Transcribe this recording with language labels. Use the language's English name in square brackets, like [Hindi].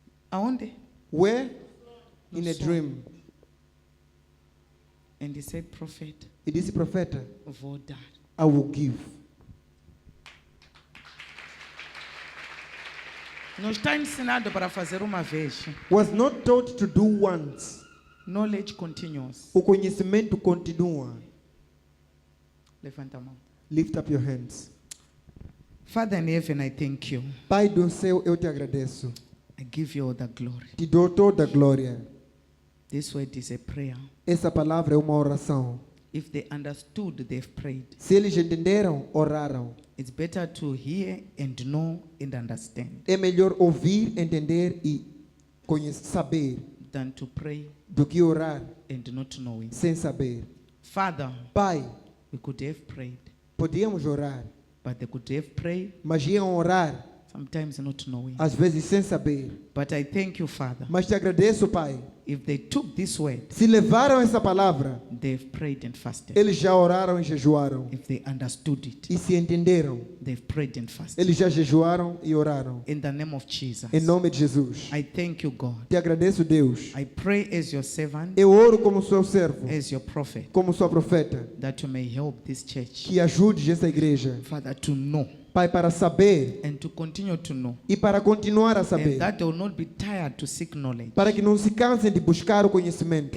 [Portuguese] Aonde? [English] Where? [Portuguese] No [English] In a [Portuguese] sonho. [English] dream. And he said, prophet, [Portuguese] E disse, profeta, vou dar. [English] I will give. [Portuguese] Não está ensinado para fazer uma vez. [English] Was not taught to do once. Knowledge continuous. [Portuguese] O conhecimento continua. Levanta a mão. [English] Lift up your hands. Father in heaven, I thank you. [Portuguese] Pai do céu, eu te agradeço. [English] I give you all the glory. [Portuguese] Te dou toda a glória. [English] This word is a prayer. [Portuguese] Essa palavra é uma oração. [English] If they understood, they've prayed. [Portuguese] Se eles entenderam, oraram. [English] It's better to hear and know and understand [Portuguese] É melhor ouvir, entender e saber [English] than to pray [Portuguese] do que orar [English] and not knowing. [Portuguese] sem saber. [English] Father, [Portuguese] Pai, [English] we could have prayed, [Portuguese] podíamos orar, [English] but they could have prayed, [Portuguese] mas iam orar, [English] sometimes not knowing. [Portuguese] às vezes sem saber. [English] But I thank you, Father. [Portuguese] Mas te agradeço, Pai. [English] If they took this word, [Portuguese] Se levaram essa palavra, [English] they've prayed and fasted. [Portuguese] eles já oraram e jejuaram. [English] If they understood it, [Portuguese] E se entenderam, [English] they've prayed and fasted. [Portuguese] eles já jejuaram e oraram. [English] In the name of Jesus, [Portuguese] Em nome de Jesus. [English] I thank you, God. [Portuguese] Te agradeço, Deus. [English] I pray as your servant, [Portuguese] Eu oro como seu servo, [English] as your prophet, [Portuguese] como sua profeta, [English] that you may help this church, [Portuguese] que ajude essa igreja, [English] Father, to know [Portuguese] Pai, para saber [English] and to continue to know, [Portuguese] e para continuar a [English] and [Portuguese] saber, [English] that they will not be tired to seek knowledge. [Portuguese] para que não se cansem de buscar o conhecimento.